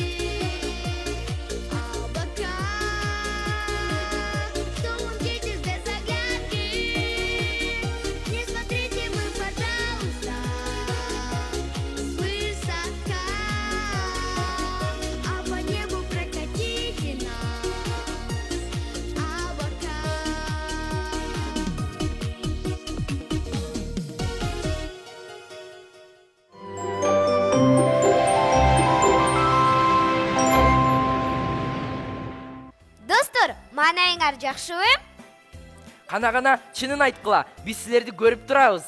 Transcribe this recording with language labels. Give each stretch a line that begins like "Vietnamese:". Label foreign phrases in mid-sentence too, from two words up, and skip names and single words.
Russian: Облака, что умчитесь без оглядки. Не смотрите вы, пожалуйста, свысока, а по небу прокатите нас, облака.
Kyrgyz: Достор, маанайыңар жакшыбы? Кана чынын айткыла, биз силерди көрүп турабыз.